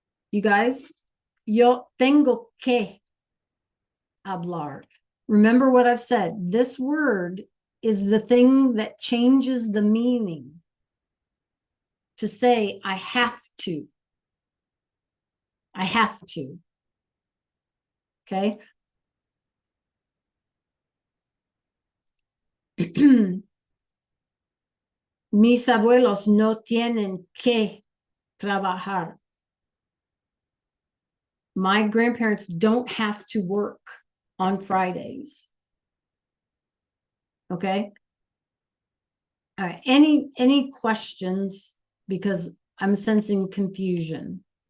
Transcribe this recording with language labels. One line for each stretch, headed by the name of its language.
English: You guys,
Spanish: yo tengo que hablar.
English: Remember what I've said. This word is the thing that changes the meaning. To say, I have to. I have to. Okay.
Spanish: Mis abuelos no tienen que trabajar.
English: My grandparents don't have to work on Fridays. Okay. All right. Any questions? Because I'm sensing confusion.